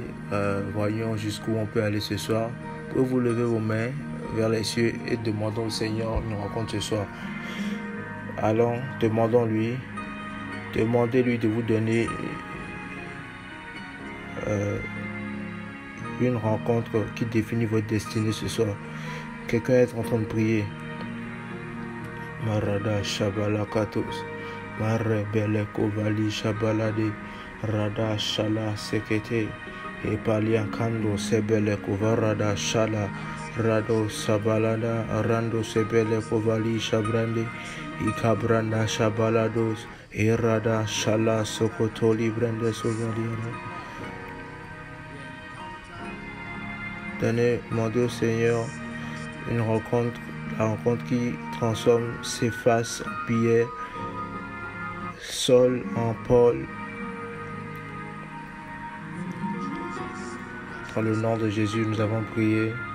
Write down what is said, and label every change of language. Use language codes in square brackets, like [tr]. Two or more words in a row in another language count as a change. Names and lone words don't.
[fr] Voyons jusqu'où on peut aller ce soir. Pouvez-vous lever vos mains vers les cieux et demandons au Seigneur une rencontre ce soir. Allons, demandons-lui. Demandez-lui de vous donner une rencontre qui définit votre destinée ce soir. Quelqu'un est en train de prier. Marada Shabala Katos, Mare Bele Kovali Shabalade, Rada Shala Sekete, et Paliankando Sebele Kovarada Shala, Rado Sabalada, Rando Sebele Kovali Shabrande, Ikabranda Shabalados, et Rada Shala Sokotoli Brande Sovaliana. Demandez au Seigneur une rencontre. La rencontre qui transforme ses faces en pierre, Saul en Paul. Dans le nom de Jésus, nous avons prié.